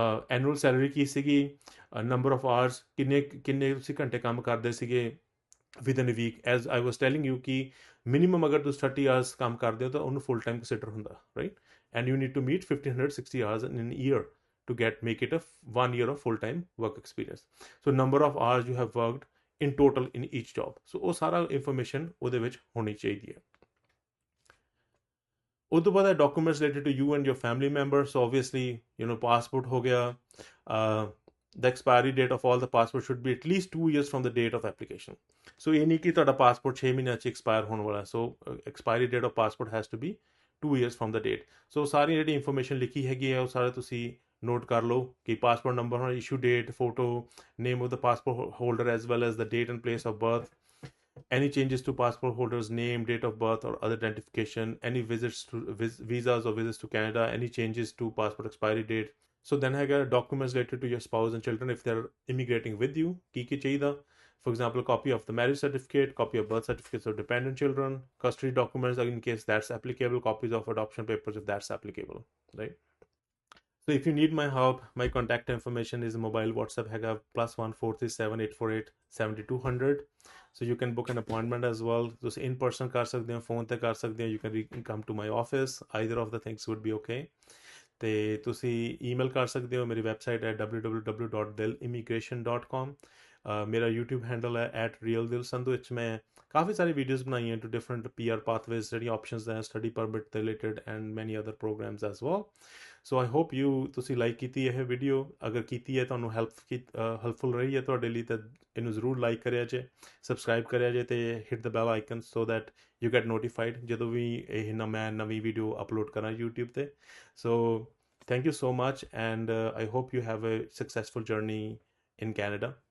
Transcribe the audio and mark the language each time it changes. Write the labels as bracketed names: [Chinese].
[Punjabi] Annual salary ਕੀ ਸੀਗੀ, number of hours, ਕਿੰਨੇ ਤੁਸੀਂ ਘੰਟੇ ਕੰਮ ਕਰਦੇ ਸੀਗੇ [English] Within a week. As I was telling you [Punjabi] ਕਿ ਮਿਨੀਮਮ ਅਗਰ ਤੁਸੀਂ 30 ਆਵਰਸ ਕੰਮ ਕਰਦੇ ਹੋ ਤਾਂ ਉਹਨੂੰ ਫੁੱਲ ਟਾਈਮ ਕੰਸੀਡਰ ਹੁੰਦਾ, right. [English] And you need to meet 1560 hours in year to make it a 1 year of full-time work experience. So number of hours you have worked in total in each job. [Punjabi] So ਉਹ ਸਾਰਾ information ਉਹਦੇ ਵਿੱਚ ਹੋਣੀ ਚਾਹੀਦੀ ਹੈ। [English] ਉਹ ਤੋਂ ਬਾਅਦ documents related to you and your family members. So obviously passport ਹੋ ਗਿਆ, the expiry date of all the passport should be at least 2 years from the date of application. [Punjabi] So ਇਹ ਨਹੀਂ ਕਿ ਤੁਹਾਡਾ ਪਾਸਪੋਰਟ 6 ਮਹੀਨਿਆਂ 'ਚ expire ਹੋਣ ਵਾਲਾ। [English] So expiry date of passport has to be 2 years from the date. So [Punjabi] ਸਾਰੀ ਜਿਹੜੀ information ਲਿਖੀ ਹੈਗੀ ਹੈ ਉਹ ਸਾਰਾ ਤੁਸੀਂ ਨੋਟ ਕਰ ਲਓ ਕਿ ਪਾਸਪੋਰਟ ਨੰਬਰ ਹੋਣਾ, [English] Issue date, photo, name of the passport holder as well as the date and place of birth, any changes to passport holder's name, date of birth or other identification, any visits to visas or visits to Canada, any changes to passport expiry date. So then I got documents related to your spouse and children if they're immigrating with you. [Punjabi] Ki chahiye? [English] For example, copy of the marriage certificate, copy of birth certificates of dependent children, custody documents in case that's applicable, copies of adoption papers if that's applicable, right? So if you need my help, my contact information is mobile WhatsApp हैगा +1 437 848 7200. So you can book an appointment as well. [Punjabi] ਤੁਸੀਂ in person ਕਰ ਸਕਦੇ ਹੋ, phone ਤੇ ਕਰ ਸਕਦੇ ਹੋ, [English] you can come to my office. Either of the things would be okay. [Punjabi] ਤੇ ਤੁਸੀਂ ਈਮੇਲ ਕਰ ਸਕਦੇ ਹੋ, ਮੇਰੀ ਵੈਬਸਾਈਟ ਹੈ www.dilimmigration.com. ਮੇਰਾ YouTube ਹੈਂਡਲ ਹੈ @realdilsandhu। ਵਿੱਚ ਮੈਂ ਕਾਫੀ ਸਾਰੀ ਵੀਡੀਓਜ਼ ਬਣਾਈਆਂ ਟੂ ਡਿਫਰੈਂਟ PR ਪਾਥਵੇਜ਼, ਜਿਹੜੀਆਂ ਆਪਸ਼ਨਸ ਹੈ ਸਟੱਡੀ ਪਰਮਿਟ ਦੇ ਰਿਲੇਟਡ [English] And many other programs as well. [Punjabi] So I hope ਤੁਸੀਂ ਲਾਈਕ ਕੀਤੀ ਇਹ ਵੀਡੀਓ। ਅਗਰ ਕੀਤੀ ਹੈ, ਤੁਹਾਨੂੰ ਹੈਲਪਫੁਲ ਰਹੀ ਹੈ ਤੁਹਾਡੇ ਲਈ, ਤਾਂ ਇਹਨੂੰ ਜ਼ਰੂਰ ਲਾਈਕ ਕਰਿਆ ਜੇ, ਸਬਸਕ੍ਰਾਈਬ ਕਰਿਆ ਜੇ ਤੇ [English] hit the bell icon so that you get notified [Punjabi] ਜਦੋਂ ਵੀ ਮੈਂ ਨਵੀਂ ਵੀਡੀਓ ਅਪਲੋਡ ਕਰਾਂ YouTube ਤੇ। [English] So thank you so much, and I hope you have a successful journey in Canada.